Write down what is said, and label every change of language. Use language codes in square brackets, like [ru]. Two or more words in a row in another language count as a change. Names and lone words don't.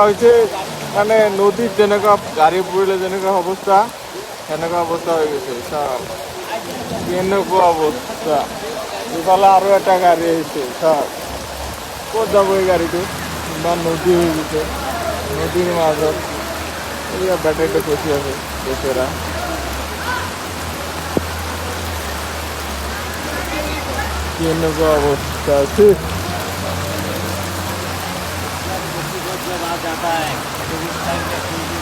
[as] হৈছে মানে নদীত যেনেকুৱা গাড়ী পৰিলে যেনেকুৱা অৱস্থা সেনেকুৱা অৱস্থা হৈ গৈছে চব কেনেকুৱা অৱস্থা ইফালে আৰু এটা গাড়ী আহিছে চব ক'ত যাব এই গাড়ীটো ইমান নদী হৈ গৈছে নদীৰ মাজত এয়া বেটাৰীটো ফচি আছে বেচেৰা কেনেকুৱা অৱস্থা আছে [hi] जब आ जाता है तो उस टाइम पे